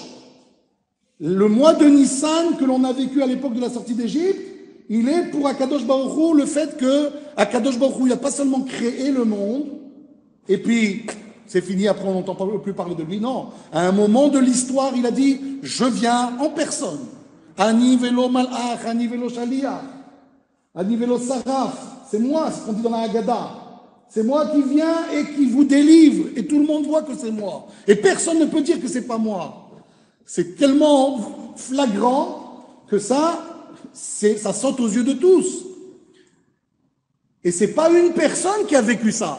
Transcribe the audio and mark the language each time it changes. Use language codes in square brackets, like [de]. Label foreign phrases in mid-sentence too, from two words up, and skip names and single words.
[fr] Le mois de Nissan que l'on a vécu à l'époque de la sortie d'Égypte, il est pour Akadosh Baruch Hu le fait que Akadosh Baruch Hu, il n'a pas seulement créé le monde, et puis c'est fini, après on n'entend plus parler de lui. Non, à un moment de l'histoire, il a dit, je viens en personne. [he] אני ולא מלאך, אני ולא שליח, אני ולא שרף. [fr] C'est moi, ce qu'on dit dans la Haggadah. C'est moi qui viens et qui vous délivre. Et tout le monde voit que c'est moi. Et personne ne peut dire que c'est pas moi. C'est tellement flagrant que ça saute aux yeux de tous. Et c'est pas une personne qui a vécu ça.